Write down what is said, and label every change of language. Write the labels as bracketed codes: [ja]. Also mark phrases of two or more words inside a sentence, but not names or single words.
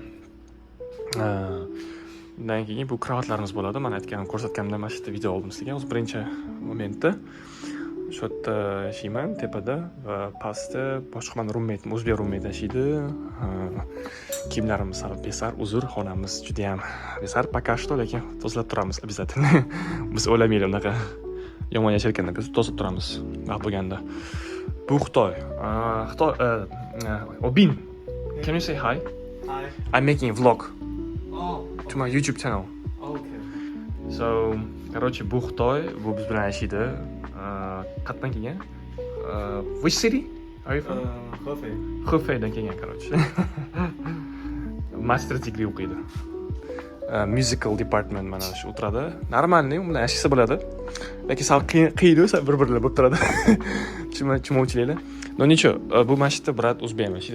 [uz] Undan keyin bu kravatlarimiz bo'ladi. Men aytganim, ko'rsatganimda mana shu yerda video oldim sizga. O'z birinchi momentda shu yerda yashayman tepada va pastda boshqa men roommate, o'zbek roommate yashaydi. Kiyimlarimiz sal besar, uzr, xonamiz juda ham besar, [ru] пока что, [uz] lekin tozalab turamiz обязательно. Biz o'ylamaylik unaqa yomon yashayotganda biz tozalab turamiz. Vaqt bo'lganda. Bu Xitoy. Obin. [en] Can you say hi? Hi. I'm making a vlog Oh. to my YouTube channel. Okay. So, [uz] короче, bu Xitoy, bu biz bilan yashaydi. Qayerdan kelgan? [en] Which city are you from? Hefei. [uz] Hefeidan kelgan, короче. [en] Master degree [uz] o'qiydi. [en] Musical department [uz] mana shu o'tiradi. Normalniy, u bilan yashasa bo'ladi. Lekin sal qiyin bir-birlar bo'lib turadi. Tushunmovchiliklar. [ru] No ничего, [uz] bu masjidda brat o'zbek yashaydi.